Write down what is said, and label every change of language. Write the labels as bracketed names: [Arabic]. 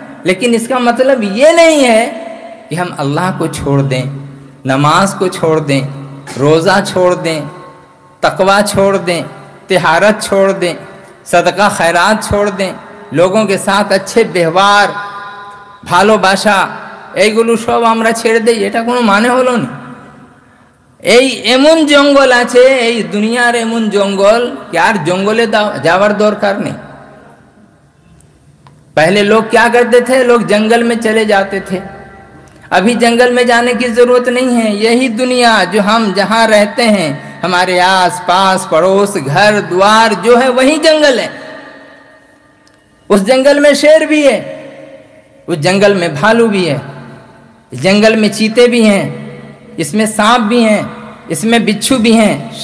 [Hindi] लेकिन इसका मतलब ये नहीं है कि हम अल्लाह को छोड़ दें, नमाज को छोड़ दें, रोज़ा छोड़ दें, तकवा छोड़ दें, तिहारत छोड़ दें, सदका खैरात छोड़ दें, लोगों के साथ अच्छे व्यवहार, [Bangla] ভালোবাসা, এইগুলো সব আমরা ছেড়ে দেই। এটা কোনো মানে হলো না। এই এমন জঙ্গল আছে, এই দুনিয়ার এমন জঙ্গল कि यार जंगले जावर दरकार नहीं। [Hindi] पहले लोग क्या करते थे, लोग जंगल में चले जाते थे। अभी जंगल में जाने की जरूरत नहीं है। यही दुनिया जो हम जहाँ रहते हैं, हमारे आस पास पड़ोस, घर द्वार जो है वही जंगल है। उस जंगल में शेर भी है, उस जंगल में भालू भी है, जंगल में चीते भी हैं, इसमें सांप भी हैं, इसमें बिच्छू भी हैं।